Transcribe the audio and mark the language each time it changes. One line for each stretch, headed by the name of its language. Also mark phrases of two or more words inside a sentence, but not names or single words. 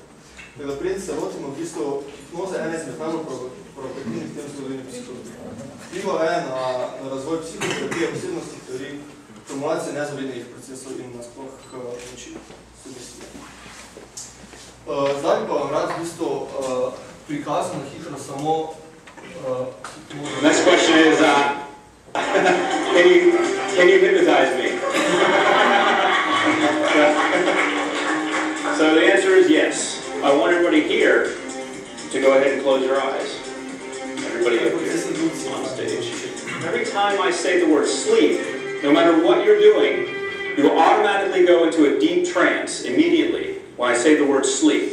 Slovenian: Tako da preden se lotimo v bistvu hipnoze ene izmed najbolj provokativnih tem zgodovini psihologije. Vpliva je na razvoj psihoterapije, osebnostnih teorij, formulacije nezavednih procesov in nasploh moči sugestije. Zdaj pa vam rad v bistvu prikazal na hitro samo
English: Next question is, can you hypnotize me? So the answer is yes. I want everybody here to go ahead and close your eyes. Everybody up here on stage. Every time I say the word sleep, no matter what you're doing, you will automatically go into a deep trance immediately when I say the word sleep.